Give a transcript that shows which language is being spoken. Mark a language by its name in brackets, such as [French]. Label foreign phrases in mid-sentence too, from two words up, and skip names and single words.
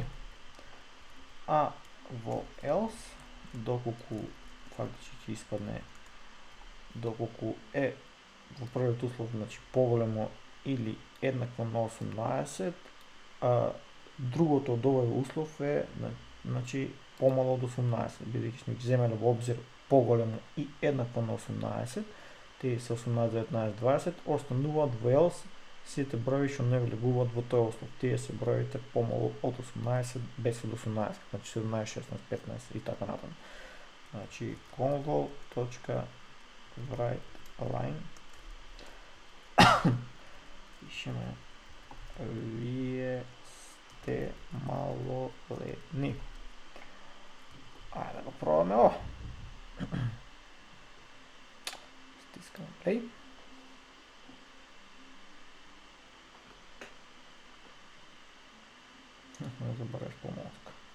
[Macedonian] А во else, доколку фактички ќе испадне доколку е во првиот услов, значи поголемо или еднакво на 18, другото од овој услов е значи помало од 18, бидејќи сме ги земеле во обзир поголемо и еднакво на 18, тие се 18, 19, 20, остануваат во else сите броеви што не влегуваат во тој услов. Тие се броевите помало од 18 без од 18, значи 17, 16, 15 и така натаму. Значи convol.write line пишеме вие сте малолетни. Ајде да го пробаме ова. Стискаме play. Не забравяш помолска.